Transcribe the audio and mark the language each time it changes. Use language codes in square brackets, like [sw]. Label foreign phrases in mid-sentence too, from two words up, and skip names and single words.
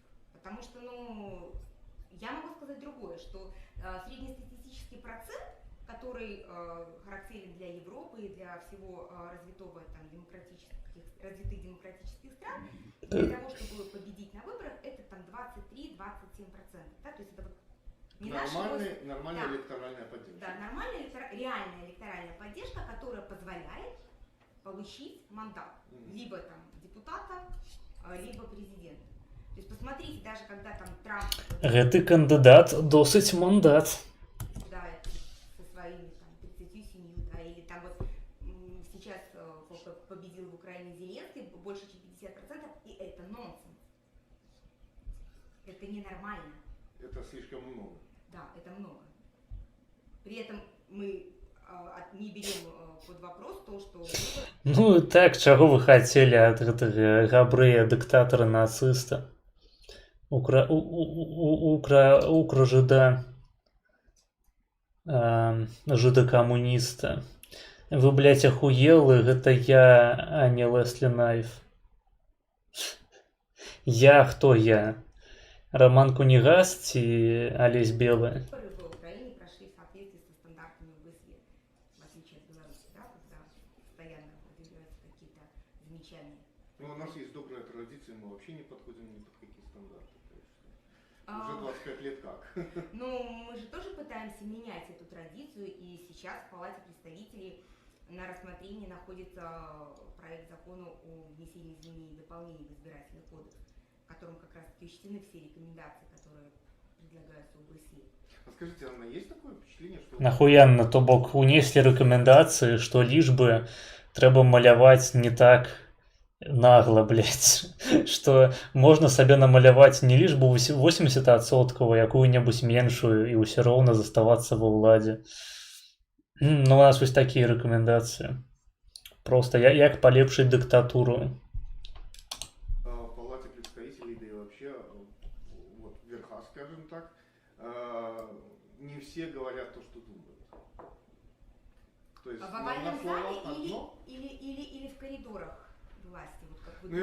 [ru] Потому что, ну, я могу сказать другое, что среднестатистический процент, который характерен для Европы и для всего развитых демократических стран, для того, чтобы победить на выборах, это там 23-27%. Да? То есть это вот не нормальная электоральная поддержка. Да, нормальная реальная электоральная поддержка, которая позволяет получить мандат. Либо там депутата, либо президента. То есть посмотрите, даже когда там Трамп... [be] Гэты кандидат досыць мандат. [ru] Да, со своими там 37, да, или там вот сейчас победил в Украине Зеленский, больше чем 50%, и это нонсенс. Это ненормально. это слишком много. Да, это много. При этом мы не берем под вопрос то, что... [be] Ну і так, чаго вы хацелі ад гэтага габрэя, дыктатара, нацыста? Укра-жыда, жыда-камуніста. Вы, блядь, ахуелы, гэта я, а не Леслі Найф. Я хто я? Роман Кунігас ці Олесь Белы? [ru] В Украине прошли в соответствии со стандартами ОБСЕ, в отличие от Беларуси, да, когда постоянно выдвигаются какие-то замечания. Ну, у нас есть добрая традиция, мы вообще не подходим ни под какие стандарты. Уже 25 лет как. Ну, мы же тоже пытаемся менять эту традицию, и сейчас в Палате представителей на рассмотрении находится проект закона о внесении изменений и дополнений в избирательный кодекс, в котором как раз таки учтены все рекомендации, которые предлагаются ОБСЕ. А скажите, Анна, есть такое впечатление, что... [be] Нахуянно, то бок унеслі рэкамендацыі, што лічбы трэба маляваць не так нагло, блядь, што можна сабе намаляваць не лічбу 80%, якую-небудзь меншую і ўсё роўна заставацца ва ўладзе. Ну, у нас вось такія рэкамендацыі. Просто як палепшыць дыктатуру. [ru] В Палате представителей, да и вообще, вот верха, скажем так, не все говорят то, что думают. То есть В овальном словах зале одно. или в коридорах власти? Вот как вы